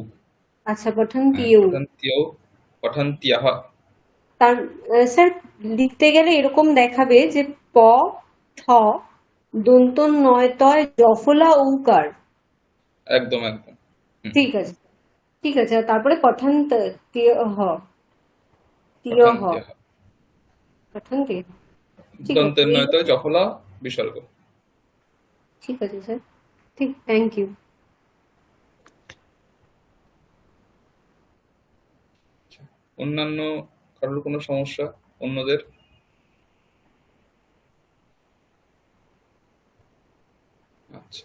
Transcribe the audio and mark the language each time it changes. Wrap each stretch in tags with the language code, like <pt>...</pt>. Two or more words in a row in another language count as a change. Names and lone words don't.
<sa>আচ্ছা পঠন্তিয়ৌ। পঠন্ত্যৌ, পঠন্ত্যঃ।</sa> <bn>তার স্যার লিখতে গেলে এরকম দেখাবে যে প, ঠ, দন্ত নয় তয় জফলা ঔকার। একদম একদম। ঠিক আছে, ঠিক আছে। আর তারপরে পঠন্ত তিয় হ, তিয় হ,</bn> <sa>পঠন্ত্যঃ।</sa> <bn>পঠন্তি। ঠিক আছে, দন্তের নয় তো জফলা বিসর্গ। ঠিক আছে স্যার, ঠিক,</bn> <en>thank you.</en> <bn>অন্যান্য কারোর কোনো সমস্যা? অন্যদের? আচ্ছা,</bn>